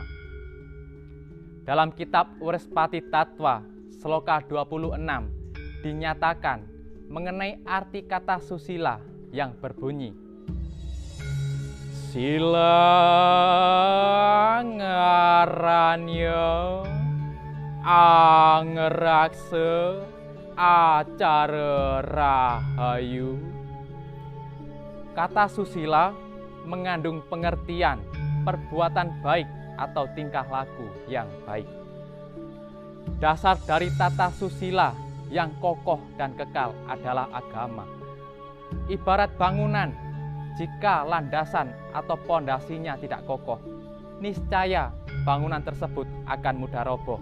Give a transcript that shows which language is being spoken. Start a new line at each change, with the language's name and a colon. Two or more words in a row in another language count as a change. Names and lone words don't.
Indonesian: Dalam kitab Urespati Tattva, Sloka 26, dinyatakan mengenai arti kata susila yang berbunyi,
Kawi: sila ngarannya angrakse acara rahayu.
Indonesian: Kata susila mengandung pengertian perbuatan baik atau tingkah laku yang baik. Dasar dari tata susila yang kokoh dan kekal adalah agama. Ibarat bangunan, jika landasan atau pondasinya tidak kokoh, niscaya bangunan tersebut akan mudah roboh.